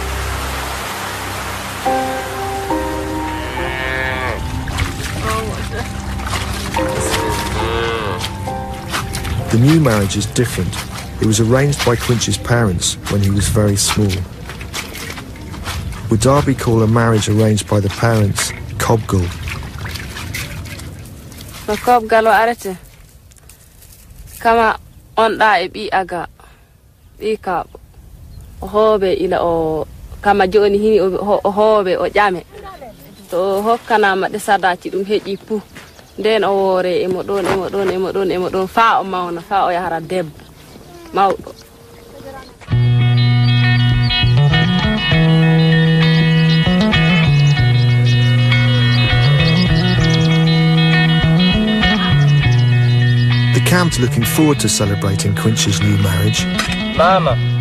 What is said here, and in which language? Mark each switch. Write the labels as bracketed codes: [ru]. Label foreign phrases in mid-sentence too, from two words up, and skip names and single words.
[en] The new marriage is different. It was arranged by Quincy's parents when he was very small. Wodaabe call a marriage arranged by the parents kobgal. [ff] Kobgal o arete. Kama on da e bi aga. Ika hobe ila o kama joni hini o hobe o jame. To hokkana ma de sadaci dum heji pu. Den o wore e modon fa o mawna fa o yahara debbo mawdo. [en] The camp's looking forward to celebrating Quincy's new marriage. Mama.